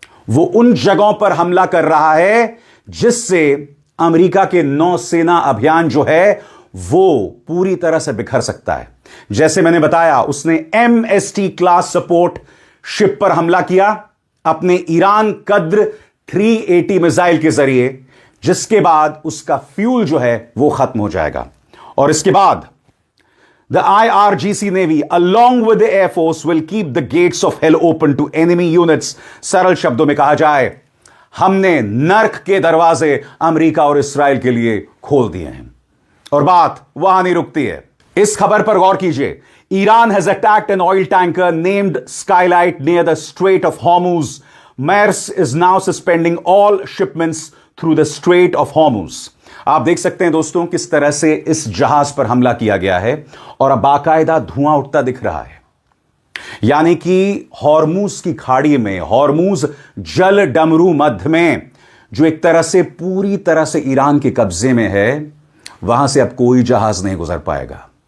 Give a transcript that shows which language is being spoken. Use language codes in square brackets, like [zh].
[hi] वो उन जगहों पर हमला कर रहा है जिससे अमेरिका के नौसेना अभियान जो है वो पूरी तरह से बिखर सकता है। जैसे मैंने बताया, उसने MST क्लास सपोर्ट शिप पर हमला किया अपने ईरान कद्र 380 मिसाइल के जरिए, जिसके बाद उसका फ्यूल जो है वो खत्म हो जाएगा। और इसके बाद [en] The IRGC Navy, along with the Air Force, will keep the gates of hell open to enemy units. [hi] सरल शब्दों में कहा जाए, हमने नर्क के दरवाजे अमेरिका और इस्राएल के लिए खोल दिए हैं। और बात वहां नहीं रुकती है। इस खबर पर गौर कीजिए। [en] Iran has attacked an oil tanker named Skylight near the Strait of Hormuz. Maersk is now suspending all shipments through the Strait of Hormuz. [hi] आप देख सकते हैं दोस्तों किस तरह से इस जहाज पर हमला किया गया है और अब बाकायदा धुआं उठता दिख रहा है। यानी कि हॉर्मूज की खाड़ी में, हॉर्मूज जल डमरू मध्य में, जो एक तरह से पूरी तरह से ईरान के कब्जे में है, वहां से अब कोई जहाज नहीं गुजर पाएगा।